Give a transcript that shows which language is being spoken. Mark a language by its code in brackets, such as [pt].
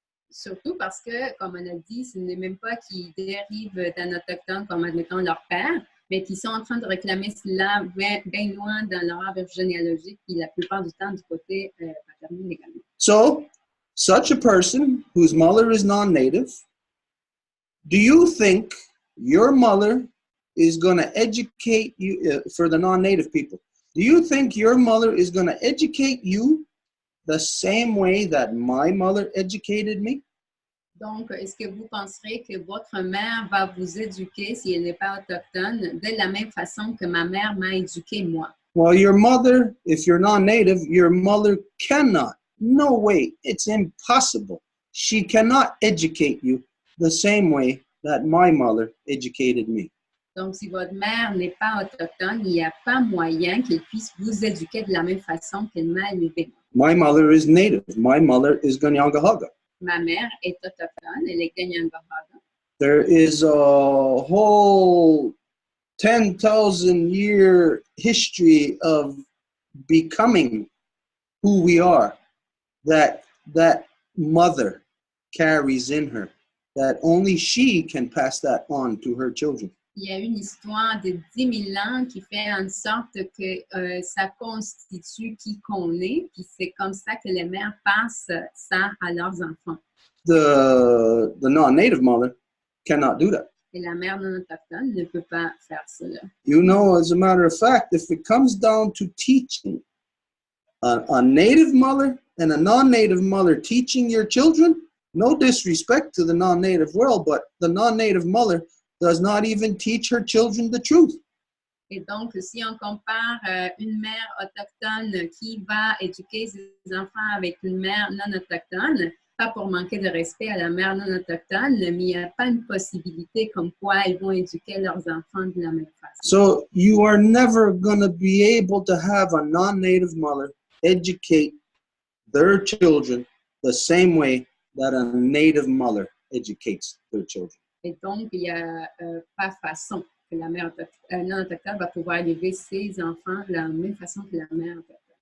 [fr] Surtout parce que, comme on a dit, ce n'est même pas qu'ils dérivent d'un autochtone comme, admettons, leur père, mais qu'ils sont en train de réclamer cela bien loin dans leur arbre généalogique, puis la plupart du temps du côté paternel également. [en] So, such a person whose mother is non-native, do you think your mother is going to educate you, for the non-native people, do you think your mother is going to educate you the same way that my mother educated me? [fr] Donc, est-ce que vous penserez que votre mère va vous éduquer, si elle n'est pas autochtone, de la même façon que ma mère m'a éduqué moi? [en] Well, your mother, if you're non-native, your mother cannot, no way, it's impossible. She cannot educate you the same way that my mother educated me. [fr] Donc, si votre mère n'est pas autochtone, il n'y a pas moyen qu'elle puisse vous éduquer de la même façon qu'elle m'a élevé. [en] My mother is native. My mother is Ganyangahaga. [fr] Ma mère est autochtone, elle est Ganyangahaga. [en] There is a whole 10,000-year history of becoming who we are that mother carries in her, that only she can pass that on to her children. [fr] Il y a une histoire de 10 000 ans qui fait en sorte que ça constitue qui qu'on est, puis c'est comme ça que les mères passent ça à leurs enfants. [en] The non-native mother cannot do that. [fr] Et la mère non autochtone ne peut pas faire cela. [en] You know, as a matter of fact, if it comes down to teaching a native mother and a non-native mother teaching your children, no disrespect to the non-native world, but the non-native mother does not even teach her children the truth. [fr] Et donc, si on compare une mère autochtone qui va éduquer ses enfants avec une mère non autochtone, pas pour manquer de respect à la mère non autochtone, mais il n'y a pas une possibilité comme quoi ils vont éduquer leurs enfants de la même façon. [en] So you are never going to be able to have a non-native mother educate their children the same way that a native mother educates their children. [fr] Et donc, il n'y a pas façon que la mère non autochtone va pouvoir élever ses enfants de la même façon que la mère autochtone.